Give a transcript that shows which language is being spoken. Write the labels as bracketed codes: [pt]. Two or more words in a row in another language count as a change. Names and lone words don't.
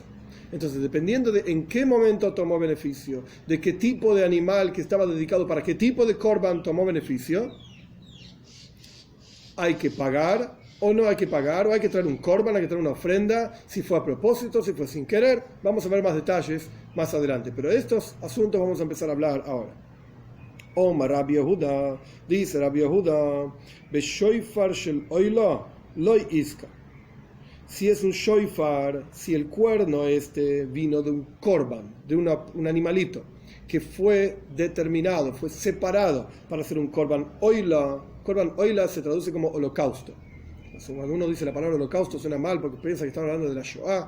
[es] Entonces, dependiendo de en qué momento tomó beneficio, de qué tipo de animal que estaba dedicado para qué tipo de korban tomó beneficio, hay que pagar o no hay que pagar, o hay que traer un korban, hay que traer una ofrenda, si fue a propósito, si fue sin querer. Vamos a ver más detalles más adelante, pero estos asuntos vamos a empezar a hablar ahora. [he] אמר רבי יהודה, [es] dice Rabbi Yehuda, [he] בשופר של עולה לא יצא. [es] Si es un shoifar, si el cuerno vino de un korban, de un animalito que fue determinado, fue separado para hacer un [he] קרבן עולה. קרבן עולה [es] se traduce como holocausto. Cuando uno dice la palabra holocausto suena mal porque piensa que estamos hablando de la Shoah.